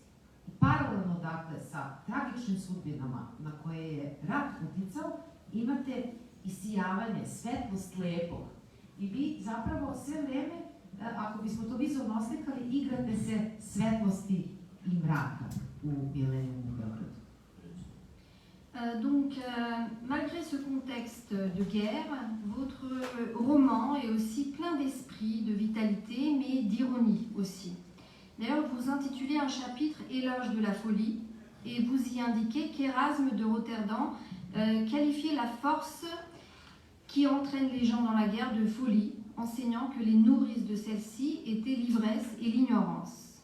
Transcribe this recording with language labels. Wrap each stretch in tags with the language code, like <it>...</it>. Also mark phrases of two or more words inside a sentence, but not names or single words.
<sr>I paralelno, dakle, sa tragičnim sudbinama na koje je rat uticao, imate isijavanje, svetlost lepog. I vi zapravo sve vreme, ako bismo to vizualno oslikali, igrate se svetlosti i mraka u Milenijumu u Beogradu.</sr> <fr>Donc, malgré ce contexte de guerre, votre roman est aussi plein d'esprit, de vitalité, mais d'ironie aussi. D'ailleurs, vous intitulez un chapitre « Éloge de la folie » et vous y indiquez qu'Erasme de Rotterdam qualifiait la force qui entraîne les gens dans la guerre de folie, enseignant que les nourrices de celle-ci étaient l'ivresse et l'ignorance.</fr>